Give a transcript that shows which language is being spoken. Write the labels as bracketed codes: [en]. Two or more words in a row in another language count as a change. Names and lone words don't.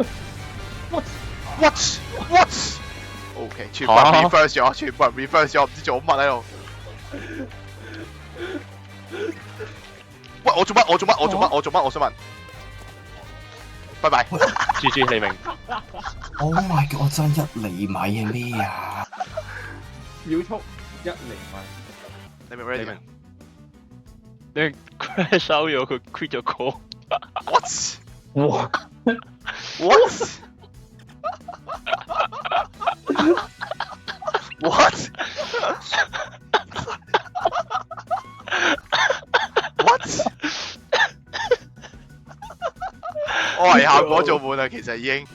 [en] What what？ [yue] OK，全部人 reverse 咗，全部人 reverse 咗，唔知做乜喺度。喂，我做乜？我做乜？我做乜？我做乜？我想問。拜拜。 GG 你明。 [en] Oh my god！ [yue] 我爭1厘米係咩啊？秒速1厘米。你明唔明？你明。你 [en] crash out [yue] 咗，佢 quit 咗 call。 [en] What？哇！ What？ What？ What？ [yue] 我係效果做滿啦，其實已經。